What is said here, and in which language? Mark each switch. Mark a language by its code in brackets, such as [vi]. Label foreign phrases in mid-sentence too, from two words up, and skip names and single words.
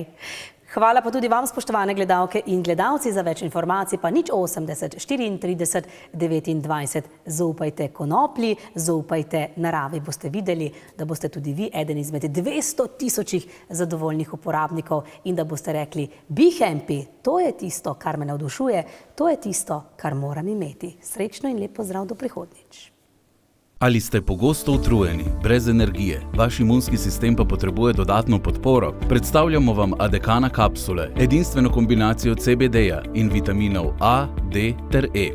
[sl] Hvala pa tudi vam, spoštovane gledalke in gledalci, za več informacij pa 080 34 29. Zaupajte konoplji, zaupajte naravi. Boste videli, da boste tudi vi eden izmed 200.000 zadovoljnih uporabnikov in da boste rekli, [en] be happy, [sl] to je tisto, kar me navdušuje, to je tisto, kar moram imeti. Srečno in lep pozdrav do prihodnjič. Ali ste pogosto utrujeni, brez energije, vaš imunski sistem pa potrebuje dodatno podporo? Predstavljamo vam Adekana kapsule, edinstveno kombinacijo CBD-ja in vitaminov A, D ter E.